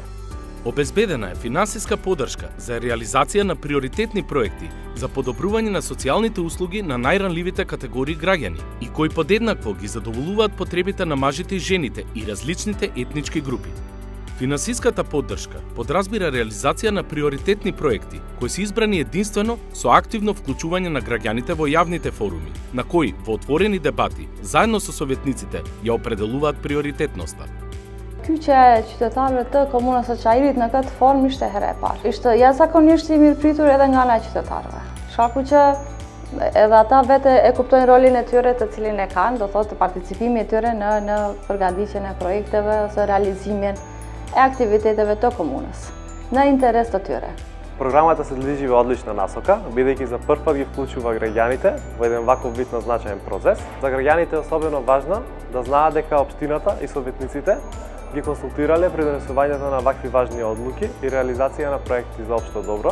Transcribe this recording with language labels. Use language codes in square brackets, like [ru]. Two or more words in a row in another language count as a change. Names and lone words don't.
[mk] Обезбедена е финансиска поддршка за реализација на приоритетни проекти за подобрување на социјалните услуги на најранливите категории граѓани и кои подеднакво ги задоволуваат потребите на мажите и жените и различните етнички групи. Финансиската поддршка подразбира реализација на приоритетни проекти кои се избрани единствено со активно вклучување на граѓаните во јавните форуми, на кои во отворени дебати заедно со советниците ја определуваат приоритетноста. [sq] Kyçja e qytetarëve të komunës së Çajirit në këtë formë ishte herë e parë. Ishte jashtëzakonisht i mirëpritur edhe nga ana e qytetarëve. Shkaku që edhe ata vetë e kuptojnë rolin e tyre të cilin e kanë, do thotë participimi e tyre në përgatitjen e projekteve ose realizimin e aktiviteteve të komunës në interes të tyre. [mk] Програмата се движи во одлична насока, бидејќи за прв пат ги вклучува граѓаните во еден ваков битно значаен процес. За граѓаните е особено важно да знаат дека општината и советниците ги консултирале при донесувањето на вакви важни одлуки и реализација на проекти за општо добро.